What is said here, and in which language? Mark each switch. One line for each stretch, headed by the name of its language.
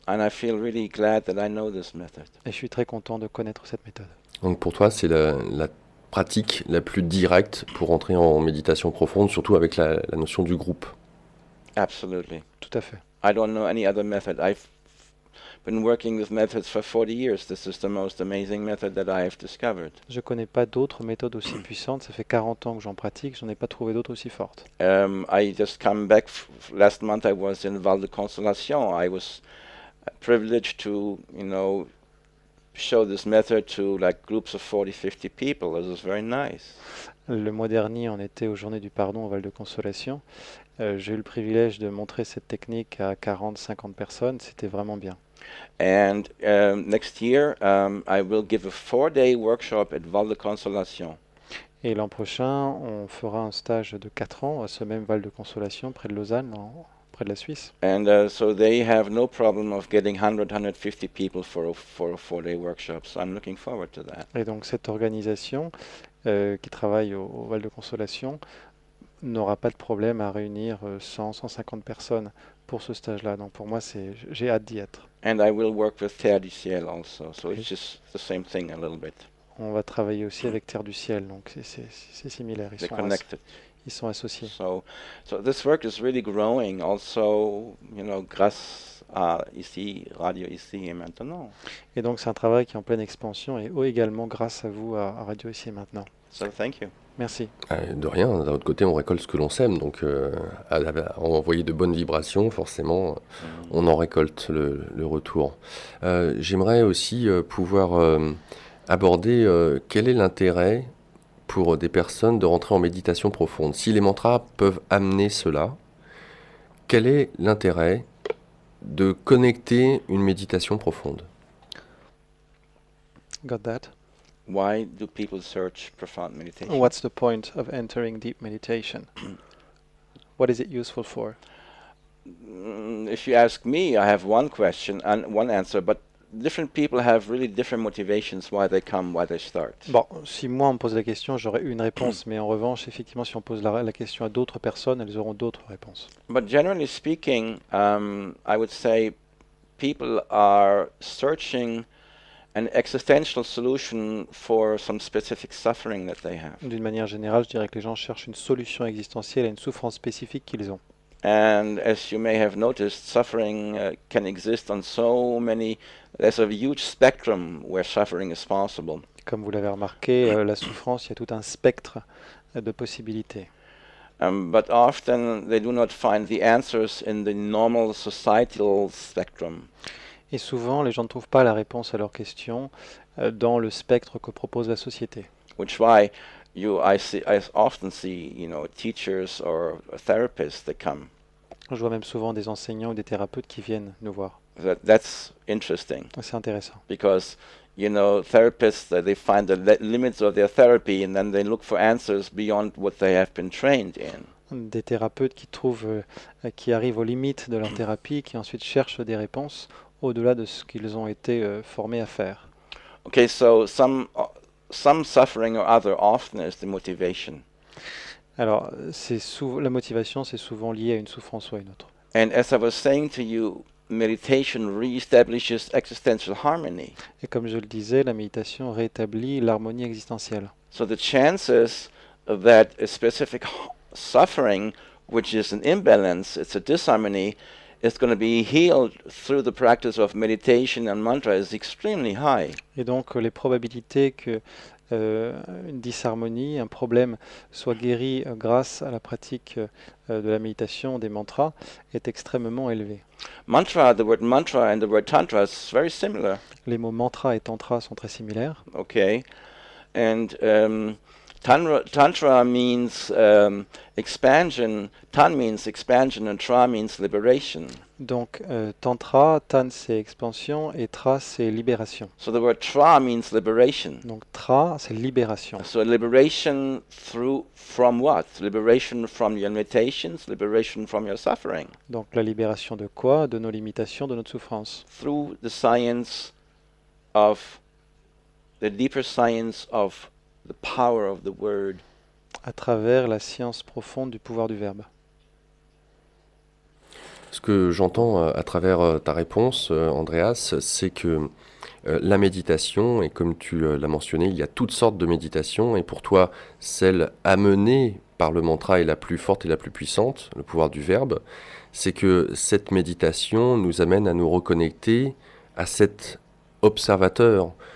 English: And I feel really glad that I know this method.
French: Et je suis très content de connaître cette méthode. Donc pour toi, c'est la pratique la plus directe pour entrer en méditation profonde, surtout avec la notion du groupe.
English: Absolutely.
French: Tout à fait.
English: I don't know any other method. I've been working with methods for 40 years. This is the most amazing method that I have discovered.
French: Je ne connais pas d'autres méthodes aussi puissantes. Ça fait 40 ans que j'en pratique. Je n'en ai pas trouvé d'autres aussi fortes.
English: I just come back. Last month I was in Val de Consolation. I was privileged to, show this method to like groups of 40, 50 people. It was very nice.
French: Le mois dernier, on était aux Journées du Pardon au Val de Consolation. J'ai eu le privilège de montrer cette technique à 40, 50 personnes. C'était vraiment bien.
English: And next year, I will give a 4-day workshop at Val de Consolation.
French: Et l'an prochain, on fera un stage de 4 ans à ce même Val de Consolation, près de Lausanne, près de la Suisse.
English: And so they have no problem of getting 100, 150 people for a 4-day workshop. So I'm looking forward to that.
French: Et donc cette organisation qui travaille au Val de Consolation n'aura pas de problème à réunir 100, 150 personnes pour ce stage-là. Donc pour moi, j'ai hâte d'y être.
English: And I will work with Terre du Ciel also. So it's just the same thing a little bit.
French: On va travailler aussi avec Terre du Ciel, donc c'est similaire.
English: They're connected.
French: Ils sont associés.
English: So this work is really growing also,
French: grâce à ici, Radio Ici et Maintenant. Et donc c'est un travail qui est en pleine expansion et également grâce à vous à Radio Ici et Maintenant.
English: So thank you.
French: Merci. De rien, d'un autre côté, on récolte ce que l'on sème, donc à envoyer de bonnes vibrations, forcément, on en récolte le retour. J'aimerais aussi pouvoir aborder quel est l'intérêt pour des personnes de rentrer en méditation profonde. Si les mantras peuvent amener cela, quel est l'intérêt de connecter une méditation profonde?
English: Got that? Why do people search profound meditation? What's the point of entering deep meditation? What is it useful for? If you ask me, I have one question and one answer, but different people have really different motivations why they come, why they start.
French: Bon, si moi on me pose la question, j'aurai une réponse, mais en revanche, effectivement, si on pose la question à d'autres personnes, elles auront d'autres réponses.
English: But generally speaking, I would say people are searching an existential solution for some specific suffering that they have.
French: D'une manière générale, je dirais que les gens cherchent une solution existentielle à une souffrance spécifique qu'ils ont.
English: And as you may have noticed, suffering can exist on so many. There's a huge spectrum where suffering is possible.
French: Comme vous l'avez remarqué, la souffrance, il y a tout un spectre de possibilités.
English: But often they do not find the answers in the normal societal spectrum.
French: Et souvent, les gens ne trouvent pas la réponse à leurs questions dans le spectre que propose la société.
English: Which why I often see, teachers or therapists that come.
French: Je vois même souvent des enseignants ou des thérapeutes qui viennent nous voir.
English: That's interesting.
French: C'est intéressant.
English: Because, therapists, they find the limits of their therapy and then they look for answers beyond what they have been trained in.
French: Des thérapeutes qui arrivent aux limites de leur thérapie, qui ensuite cherchent des réponses au-delà de ce qu'ils ont été formés à faire.
English: Okay, so some suffering or other often is the motivation.
French: Alors, la motivation, c'est souvent lié à une souffrance ou à une autre.
English: And as I was saying to you, meditation reestablishes existential harmony.
French: Et comme je le disais, la méditation rétablit l'harmonie existentielle.
English: So the chances that a specific suffering, which is an imbalance, it's a disharmony, is going to be healed through the practice of meditation and mantra is extremely high.
French: Et donc les probabilités que une disharmonie, un problème soit guéri grâce à la pratique de la méditation, des mantras, est extrêmement élevée.
English: Mantra, the word mantra and the word tantra is very similar.
French: Les mots mantra et tantra sont très similaires.
English: Okay, and tantra means expansion. Tan means expansion, and tra means liberation.
French: Donc tantra, tan c'est expansion et tra c'est libération.
English: So the word tra means liberation.
French: Donc tra c'est libération.
English: So liberation from what? Liberation from your limitations, liberation from your suffering.
French: Donc la libération de quoi? De nos limitations, de notre souffrance.
English: Through the science of the deeper science of the power of the word.
French: À travers la science profonde du pouvoir du verbe. Ce que j'entends à travers ta réponse, Andreas, c'est que la méditation, et comme tu l'as mentionné, il y a toutes sortes de méditations, et pour toi, celle amenée par le mantra est la plus forte et la plus puissante, le pouvoir du verbe, c'est que cette méditation nous amène à nous reconnecter à cet observateur.